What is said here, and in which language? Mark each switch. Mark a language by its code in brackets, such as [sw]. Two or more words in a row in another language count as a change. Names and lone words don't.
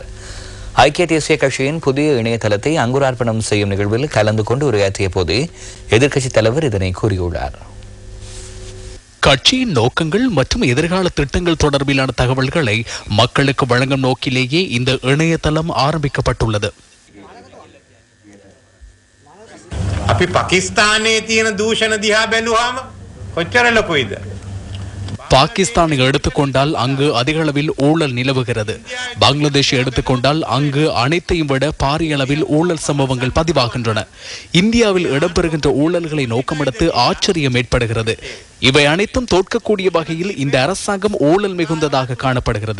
[ta] ஐக்கிய தேசிய கட்சியின் புதிய இணையதளத்தை அங்குரார்ப்பணம் செய்யும் நிகழ்வில் கலந்து கொண்டு உரையாற்றிய போதே எதிர்க்கட்சித் தலைவர் இதனை கூறியுள்ளார். கட்சியின் நோக்கங்கள் மற்றும் எதிர்கால திட்டங்கள் தொடர்பிலான தகவல்களை மக்களுக்கு வழங்கும் நோக்கிலேயே இந்த இணையதளம் ஆரம்பிக்கப்பட்டுள்ளது. [si] අපි පාකිස්තානයේ තියෙන දූෂණ දිහා බැලුවාම කොච්චර ලොකුයිද? [ta] பாகிஸ்தானை எடுத்துக்கொண்டால் அங்கு அதிக அளவில் ஊழல் நிலவுகிறது. பங்களாதேஷை எடுத்துக்கொண்டால் அங்கு அனைத்தையும் விட பாரிய அளவில் ஊழல் சம்பவங்கள் பதிவாகின்றன. இந்தியாவில் இடம்பெறுகின்ற ஊழல்களை நோக்கமெடுத்து ஆச்சரியம் ஏற்படுகிறது. இவை அனைத்தும் தோற்கக்கூடிய வகையில் இந்த அரசாங்கம் ஊழல் மிகுந்ததாக காணப்படுகிறது.